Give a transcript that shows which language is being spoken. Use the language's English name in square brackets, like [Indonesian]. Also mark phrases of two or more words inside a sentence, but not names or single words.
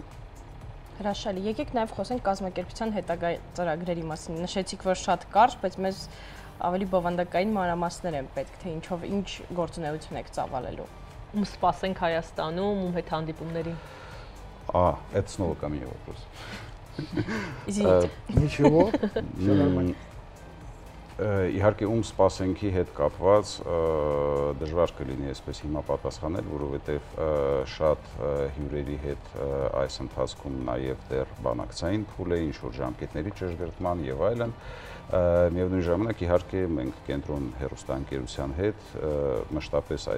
[Armenian] Հրաշալի, եկեք նաև խոսենք կազմակերպության հետագա ծրագրերի մասին։ Նշեցիք, որ շատ կարճ, բայց մեզ ավելի բովանդակային մանրամասներ են պետք, թե ինչով ինչ գործունեություն եք ծավալելու։ Ում սպասենք Հայաստանում, ում հետ հանդիպումների։ [Russian] Это снова ко мне вопрос. Извините. Ничего, все нормально. [Armenian] Իհարկե ում սպասենքի հետ կապված դժվար կլինի այսպես հիմա պատասխանել, որովհետև շատ հյուրերի հետ այս ընթացքում նաև դեռ բանակցային փուլ է, ինչ-որ ժամկետների ճշգրտման եւ այլն։ Միևնույն ժամանակ իհարկե մենք կենտրոն հեռուստաընկերության հետ մշտապես այս